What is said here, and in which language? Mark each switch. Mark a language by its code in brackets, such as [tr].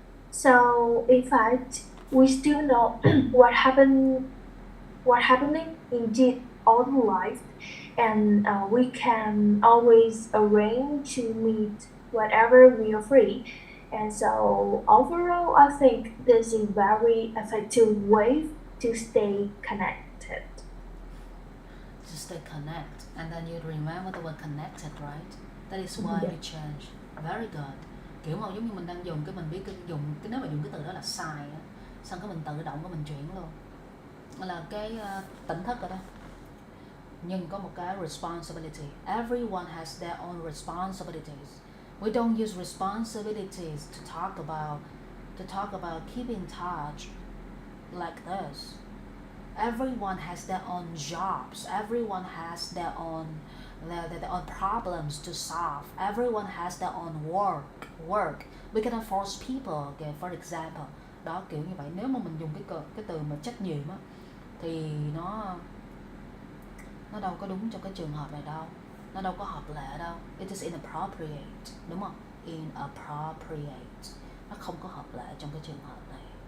[en] So in fact, we still know what happening in their own life, and we can always arrange to meet whenever we are free. And so overall, I think this is a very effective way to stay connected. to stay connect, and then you remember the word connected, right? That is why Yeah. we change. Very good. [vi] Kiểu mà giống như mình đang dùng cái mình biết cái dùng cái nếu mà dùng cái từ đó là sai á, xong cái mình tự động cái mình chuyển luôn. Là cái tỉnh thức rồi đó. Nhưng có một cái responsibility. [en] Everyone has their own responsibilities. We don't use responsibilities to talk about keeping in touch like this. Everyone has their own jobs. Everyone has their own problems to solve. Everyone has their own work. We cannot force people. Okay, for example, [vi] đó kiểu như vậy. Nếu mà mình dùng cái từ mà trách nhiệm á, thì nó đâu có đúng trong cái trường hợp này đâu, nó đâu có hợp lệ đâu. [en] It is inappropriate, [vi] đúng không? Inappropriate, nó không có hợp lệ trong cái trường hợp này.